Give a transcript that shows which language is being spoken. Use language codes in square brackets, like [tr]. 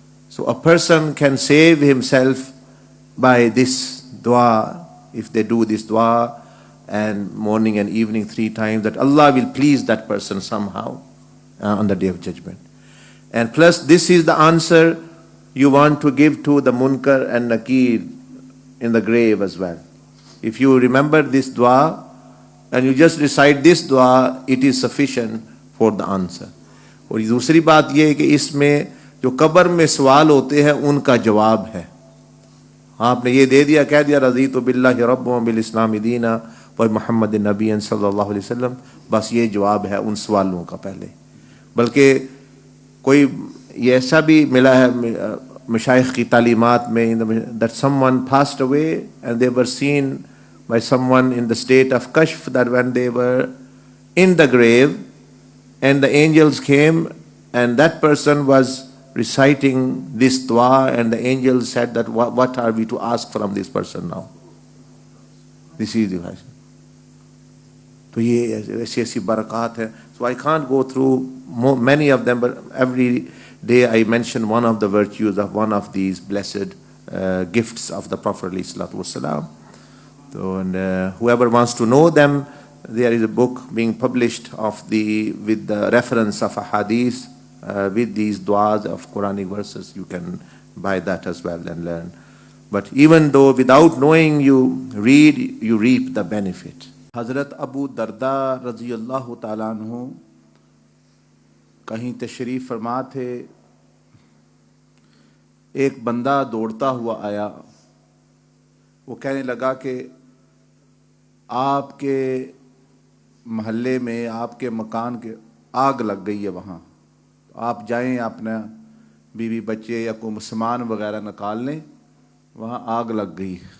[en] So a person can save himself by this dua, if they do this dua and morning and evening 3 times, that Allah will please that person somehow on the day of judgment. And plus, this is the answer you want to give to the munkar and nakir in the grave as well. If you remember this dua and you just recite this dua, it is sufficient for the answer. [ur] اور دوسری بات یہ ہے کہ اس میں جو قبر میں سوال ہوتے ہیں ان کا جواب ہے. آپ نے یہ دے دیا, کہہ دیا [ar] رضیت باللہ رب وبالاسلام دینا ومحمد نبی [ur] صلی اللہ علیہ وسلم, بس یہ جواب ہے ان سوالوں کا پہلے. بلکہ کوئی یہ ایسا بھی ملا ہے مشائخ کی تعلیمات میں, [en] that someone passed away and they were seen by someone in the state of kashf, that when they were in the grave and the angels came and that person was reciting this dua and the angels said that what are we to ask from this person now? This is the question. [ur] تو یہ ایسی ایسی برکات ہیں. [en] So I can't go through many of them, but every day I mention one of the virtues of one of these blessed gifts of the Prophet ﷺ. So, and whoever wants to know them, there is a book being published with the reference of a hadith with these du'as of Quranic verses. You can buy that as well and learn. But even though without knowing you read, you reap the benefit. [ur] حضرت ابو درداء رضی اللہ تعالیٰ عنہ کہیں تشریف فرما تھے, ایک بندہ دوڑتا ہوا آیا, وہ کہنے لگا کہ آپ کے محلے میں, آپ کے مکان کے آگ لگ گئی ہے, وہاں آپ جائیں اپنا بیوی بچے یا کوئی سامان وغیرہ نکال لیں, وہاں آگ لگ گئی.